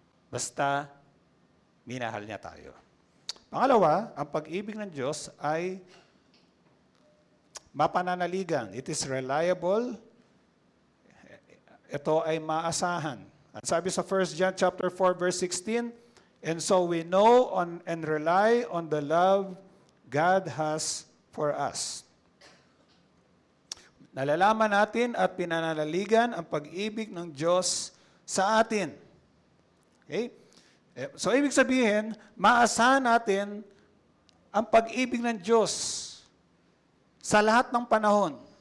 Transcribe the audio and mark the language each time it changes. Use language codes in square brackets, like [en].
[tl] Basta, minahal niya tayo. Pangalawa, ang pag-ibig ng Diyos ay mapananaligan. [en] It is reliable. [tl] Ito ay maasahan. At sabi sa [en] 1 John chapter 4 verse 16, and so we know and rely on the love God has for us. [tl] Nalalaman natin at pinananaligan ang pag-ibig ng Diyos sa atin. Okay? So, ibig sabihin, maasahan natin ang pag-ibig ng Diyos sa lahat ng panahon.